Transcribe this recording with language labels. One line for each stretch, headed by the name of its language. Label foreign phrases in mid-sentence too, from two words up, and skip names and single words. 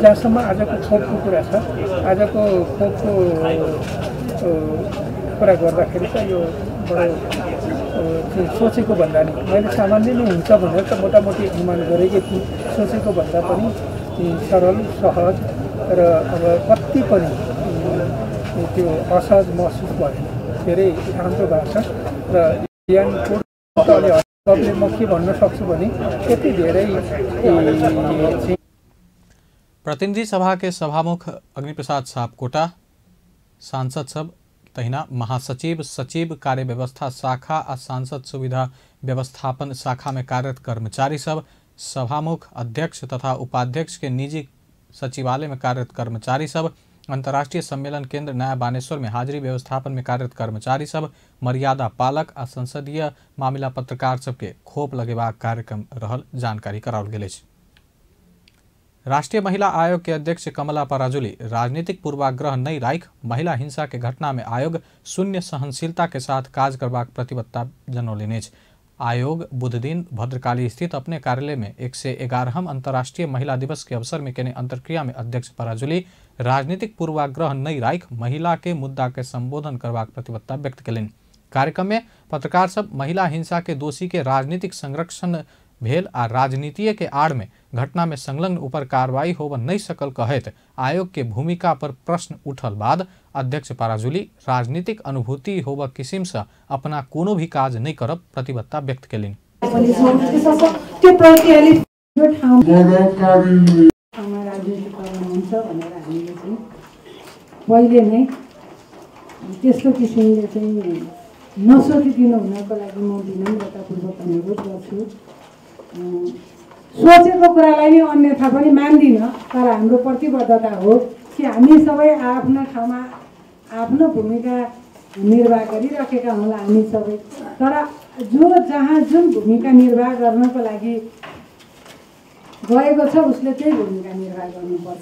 Nepali: जहाँसम्म आजको खोपको कुरा छ, आजको खोपको कुरा गर्दाखेरि चाहिँ यो बडो सोचेको भन्दा नि मैले सामान्य नै हुन्छ भनेर त मोटामोटी अनुमान गरेकै थिएँ। सोचेको भन्दा पनि सरल सहज र अब कति पनि त्यो असहज महसुस भएन। धेरै राम्रो भएको छ र ज्ञानले म के भन्न सक्छु भने यति धेरै।
Maithili: प्रतिनिधि सभा के सभामुख अग्निप्रसाद सापकोटा, सांसद सब तहिना महासचिव, सचिव, कार्य व्यवस्था शाखा आ सांसद सुविधा व्यवस्थापन शाखा में कार्यरत कर्मचारी सब, सभामुख, अध्यक्ष तथा उपाध्यक्ष के निजी सचिवालय में कार्यरत कर्मचारी सब, अंतर्राष्ट्रीय सम्मेलन केंद्र नया बानेश्वर में हाजिरी व्यवस्थापन में कार्यरत कर्मचारी सब, मर्यादा पालक आ संसदीय मामला पत्रकार सबके खोप लगेबाक कार्यक्रम रहल जानकारी कराओल गेल अछि। राष्ट्रीय महिला आयोग के अध्यक्ष कमला पराजुली राजनीतिक पूर्वाग्रह नहीं राखि महिला हिंसा के घटना में आयोग शून्य सहनशीलता के साथ काज करबाक प्रतिबद्धता जनौलनि अछि। आयोग बुध दिन भद्रकाली स्थित अपने कार्यालय में 111 अंतर्राष्ट्रीय महिला दिवस के अवसर में केने अंतर्क्रिया में अध्यक्ष पराजुली राजनीतिक पूर्वाग्रह नहीं राखि महिला के मुद्दा के संबोधन करबाक प्रतिबद्धता व्यक्त कयलनि। कार्यक्रम में पत्रकार सब महिला हिंसा के दोषी के राजनीतिक संरक्षण भेल आ राजनीतिय के आड़ में घटना में संलग्न ऊपर कार्रवाई होब नहीं सकल कहत आयोग के भूमिका पर प्रश्न उठल बाद अध्यक्ष पराजुली राजनीतिक अनुभूति होब किसिम से अपना कोनो भी काज नहीं करब प्रतिबद्धता व्यक्त कयलनि।
Nepali: पहिले नै त्यस्तो किसिमले चाहिँ नसोचिदिनु हुनको लागि म विनम्रतापूर्वक अनुरोध गर्छु। सोचेको कुरालाई नै अन्यथा पनि मान्दिनँ, तर हाम्रो प्रतिबद्धता हो कि हामी सबै आफ्नो ठाउँमा आफ्नो भूमिका निर्वाह गरिराखेका होला हामी सबै, तर जो जहाँ जुन भूमिका निर्वाह गर्नको लागि गएको छ उसले त्यही भूमिका निर्वाह गर्नुपर्छ।